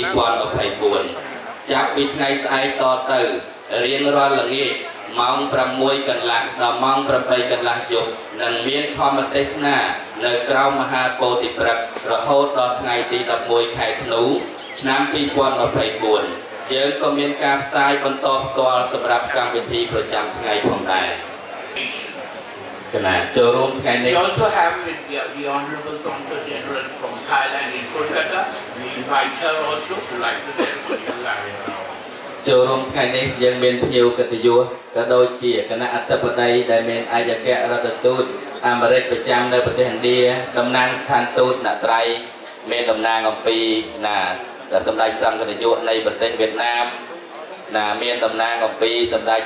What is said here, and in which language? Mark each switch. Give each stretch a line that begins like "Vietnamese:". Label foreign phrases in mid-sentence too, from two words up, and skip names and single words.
Khmer: 2024 ចាប់ពីថ្ងៃស្អែកតទៅរៀងរាល់ល្ងាចម៉ោង6កន្លះដល់ម៉ោង8កន្លះយប់នឹងមានធម្មទេសនានៅក្រៅមហាពោធិព្រឹក្សរហូតដល់ថ្ងៃទី11ខែធ្នូឆ្នាំ2024យើងក៏មានការផ្សាយបន្តផ្ទាល់សម្រាប់កម្មវិធីប្រចាំថ្ងៃផងដែរគណៈចូលរួមថ្ងៃនេះ We
English: also have the Honorable Consul General from Thailand in Kolkata. We invite her also to light the ceremonial lamp.
Khmer: ចូលរួមថ្ងៃនេះយើងមានភ្ញៀវកិត្តិយសក៏ដូចជាគណៈអធិបតីដែលមានឯកអគ្គរដ្ឋទូតអាមេរិកប្រចាំនៅប្រទេសឥណ្ឌាតំណាងស្ថានទូតអ្នកត្រៃមានតំណាងអំពីណាសម្ដេចសង្ឃនាយកនៃប្រទេសវៀតណាមណាមានតំណាងអំពីសម្ដេច